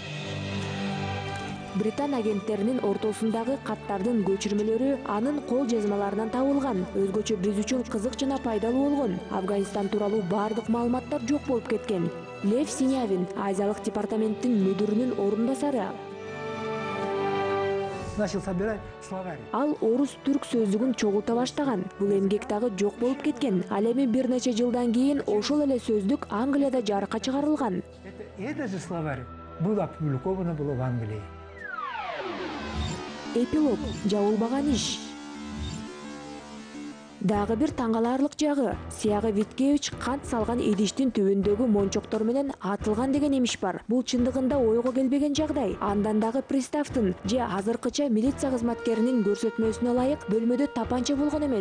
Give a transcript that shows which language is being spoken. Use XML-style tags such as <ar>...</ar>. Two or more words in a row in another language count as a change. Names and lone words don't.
<ky>Британ агенттеринин ортосундагы каттардын көчүрмөлөрү анын кол жазмаларынан табылган. Өзгөчө биз үчүн кызык жана пайдалуу болгон. Афганистан тууралуу бардык маалыматтар жок болуп кеткен. Лев Синявин, Азиялык департаменттин мүдүрүнүн орун басары.</ky> <ru>Начал собирать словарь.</ru> <ky>Ал орус-түрк сөздүгүн чогулта баштаган. Бул эмгек дагы жок болуп кеткен. Ал эми бир нече жылдан кийин ошол эле сөздүк Англияда жарыкка чыгарылган.</ky> <ru>Это же словарь было опубликовано в Англии.</ru> <ky>Эпилог. Жабылбаган иш. Дагы бир таңгаларлык жагы, Сиягы Виткевич кант салган идиштин түбүндөгү мончоктор менен атылган деген эмиш бар. Бул чындыгында ойго келбеген жагдай. Андан дагы приставтын же азыркыча милиция кызматкеринин көрсөтмөсүнө ылайык бөлмөдө тапанча болгон эмес.</ky>